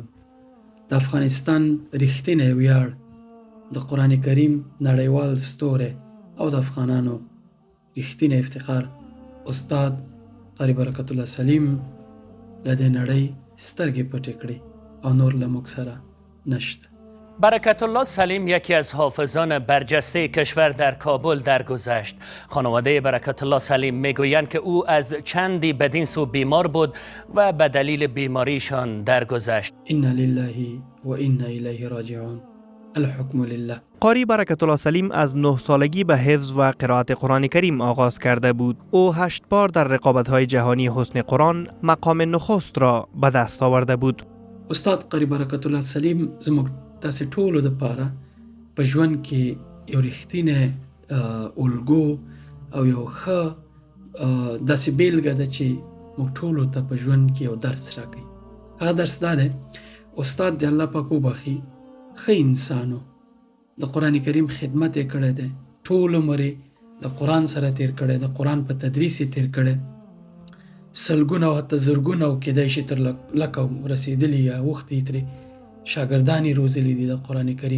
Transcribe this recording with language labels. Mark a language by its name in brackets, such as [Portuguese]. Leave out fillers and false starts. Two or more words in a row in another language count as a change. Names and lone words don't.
[Pashto] د افغانستان ریښتینی ویاړ، د قرآن کریم نړیوال ستوری او د افغانانو ریښتینی افتخار استاد قاری برکت الله سلیم له دې نړۍ سترګې پټې کړې او نور له موږ سره نشته. [Persian] برکت الله سلیم یکی از حافظان برجسته کشور در کابل درگذشت. خانواده برکت الله سلیم میگویند که او از چندی بدین سو بیمار بود و به دلیل بیماریشان درگذشت. [Arabic] انا لله و انا الیه راجعون. الحکم لله. [Persian] قاری برکت الله سلیم از 9 سالگی به حفظ و قرائت قرآن کریم آغاز کرده بود. او 8 بار در رقابت‌های جهانی حسن قرآن مقام نخست را به دست آورده بود. [Pashto] استاد قاری برکت الله سلیم زموږ تاسې ټولو دپاره په ژوند کې یو ریښتینی الګو او یو ښه داسې بیلګه ده چې موږ ټولو ته په ژوند کې یو درس راکوي. هغه درس دا دی، استاد د الله پاک وبخي ښه انسان و، د قرآن کریم خدمت یې کړی دی، ټول عمر یې د قرآن سره تیر کړی، د قرآن په تدریس یې تیر کړی، سلګونه او حتی زرګونه او کیدای شي تر لکه رسېدلي یا اوښتي ترې شاګردان یې روزلي دي د قرآن کریم.